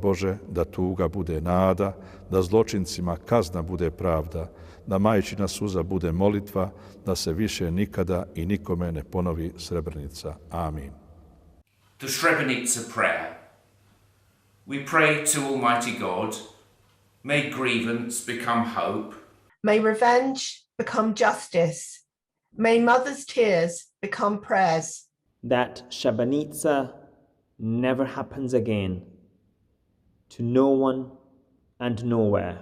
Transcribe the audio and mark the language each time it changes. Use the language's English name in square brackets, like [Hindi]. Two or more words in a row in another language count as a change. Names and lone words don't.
[Bosnian] Bože, da tuga bude nada, da zločincima kazna bude pravda, da majčina suza bude molitva, da se više nikada i nikome ne ponovi Srebrenica. Amin. [English] The Srebrenica prayer. We pray to Almighty God, may grievance become hope. May revenge become justice. May mothers' tears become prayers. That Srebrenica never happens again, to no one and nowhere.